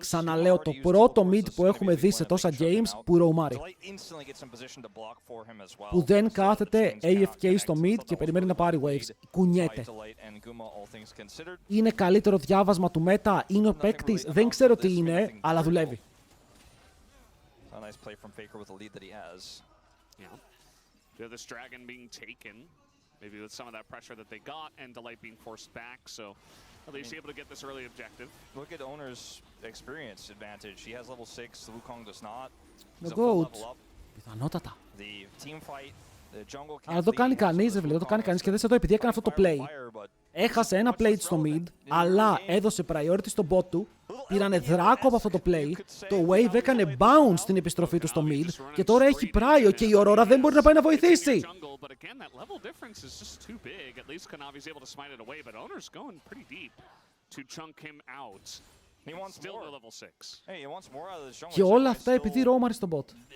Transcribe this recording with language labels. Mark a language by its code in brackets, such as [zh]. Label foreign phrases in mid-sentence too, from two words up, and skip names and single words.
[el] Ξαναλέω, το πρώτο mid που έχουμε δει σε τόσα games που ροουμάρει. Που δεν κάθεται AFK στο mid και περιμένει να πάρει waves. Κουνιέται. Είναι καλύτερο διάβασμα του meta. Είναι ο παίκτης. Δεν ξέρω τι είναι, αλλά δουλεύει. [en] Maybe with some of that pressure that they got and Delight being forced back, so at least able to get this early objective. Look at Owner's experience advantage. He has level 6, the Wukong does not. The GOAT. Πιθανότατα. The team fight, the jungle [el] Αλλά δεν το κάνει κανείς, δεν το κάνει κανείς και δες εδώ επειδή έκανε αυτό το play. Έχασε ένα plate στο mid, αλλά έδωσε priority στον bot του. Πήρανε δράκο από αυτό το play. Το wave έκανε bounce στην επιστροφή του στο mid και τώρα έχει prio και η Aurora δεν μπορεί να πάει να βοηθήσει. Και όλα αυτά επειδή ρόμαρει στον bot.